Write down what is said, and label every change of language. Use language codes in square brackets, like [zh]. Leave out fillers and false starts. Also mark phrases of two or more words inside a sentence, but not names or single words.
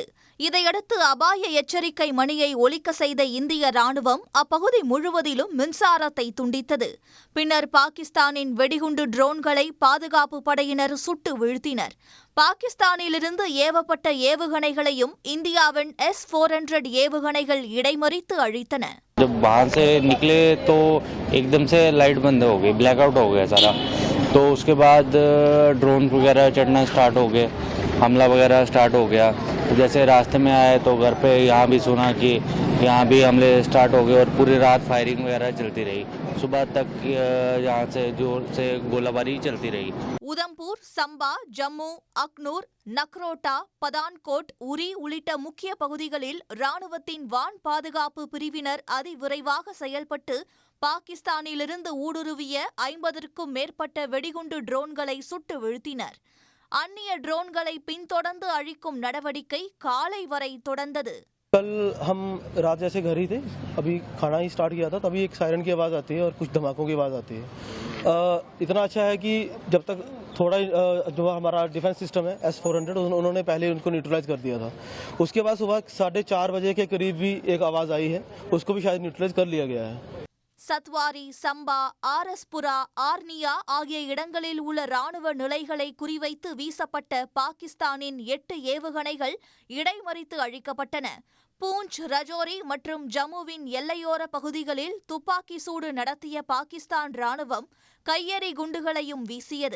[ta] இதையடுத்து அபாய எச்சரிக்கை மணியை ஒலிக்க செய்த இந்திய ராணுவம் அப்பகுதி முழுவதிலும் மின்சாரத்தை துண்டித்தது. பின்னர் பாகிஸ்தானின் வெடிகுண்டு ட்ரோன்களை பாதுகாப்பு படையினர் சுட்டு வீழ்த்தினர். பாகிஸ்தானிலிருந்து ஏவப்பட்ட ஏவுகணைகளையும் இந்தியாவின் S-400 ஏவுகணைகள் இடைமறித்து அழித்தன. [hi] जब बाहर से निकले तो एकदम से लाइट बंद हो गई, ब्लैकआउट हो गया सारा. तो उसके बाद ड्रोन वगैरह चढ़ना स्टार्ट हो गए, हमला वगैरह स्टार्ट हो गया. जैसे रास्ते में आए तो घर पे यहाँ भी सुना कि यहाँ भी हमले स्टार्ट हो गए और पूरी रात फायरिंग वगैरह चलती रही. सुबह तक यहाँ से जोर से गोलाबारी चलती रही. [ta] உதம்பூர், சம்பா, ஜம்மு, அக்னூர், நக்ரோட்டா, பதான்கோட், உரி உள்ளிட்ட முக்கிய பகுதிகளில் ராணுவத்தின் வான் பாதுகாப்பு பிரிவினர் அதிவிரைவாக செயல்பட்டு பாகிஸ்தானிலிருந்து ஊடுருவிய 50க்கும் மேற்பட்ட வெடிகுண்டு ட்ரோன்களை சுட்டு வீழ்த்தினர். அந்நிய ட்ரோன்களை பின்தொடர்ந்து அழிக்கும் நடவடிக்கை காலை வரை தொடர்ந்தது. [hi] कल हम रात जैसे घर ही थे, अभी खाना ही स्टार्ट किया था, तभी एक सायरन की आवाज़ आती है और कुछ धमाकों की आवाज़ आती है. इतना अच्छा है कि जब तक थोड़ा जो हमारा [en] defense system [hi] है S-400 उन्होंने पहले उनको न्यूट्रलाइज कर दिया था. उसके बाद सुबह 4:30 बजे के करीब भी एक आवाज़ आई है, उसको भी शायद न्यूट्रलाइज कर लिया गया है. [ta] சத்வாரி, சம்பா, ஆர்எஸ்புரா, ஆர்னியா ஆகிய இடங்களில் உள்ள ராணுவ நிலைகளை குறிவைத்து வீசப்பட்ட பாகிஸ்தானின் 8 ஏவுகணைகள் இடைமறித்து அழிக்கப்பட்டன. பூஞ்ச், ரஜோரி மற்றும் ஜம்முவின் எல்லையோர பகுதிகளில் துப்பாக்கி சூடு நடத்திய பாகிஸ்தான் ராணுவம் கையெறி குண்டுகளையும் வீசியது.